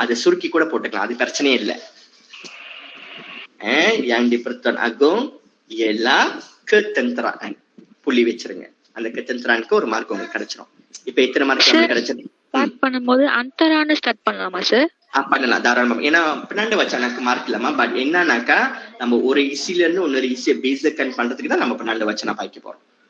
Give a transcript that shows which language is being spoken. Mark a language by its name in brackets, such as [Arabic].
[Tamil] அதை சுருக்கி கூட போட்டுக்கலாம், அது பிரச்சனையே இல்லை. [Malay] yang di-Pertuan Agong ialah ketenteraan. [Tamil] புள்ளி வச்சிருங்க. அந்த ketenteraan-க்கு ஒரு மார்க் உங்களுக்கு கிடைச்சிடும். இப்ப எத்தனை மார்க் நமக்கு கிடைச்சது? ஸ்டார்ட் பண்ணும்போது அந்தரான ஸ்டார்ட் பண்ணலாமா சார்? பண்ணலாம் தாராளமா. ஏன்னா பின்னாண்டு வச்சனாக்கு மார்க் இல்லாம, பட் என்னன்னாக்கா நம்ம ஒரு இசில இருந்து இன்னொரு இசியை பேசிக் பண்றதுக்கு தான் நம்ம பின்னாண்டு வச்சனா பாய்க்க போறோம்.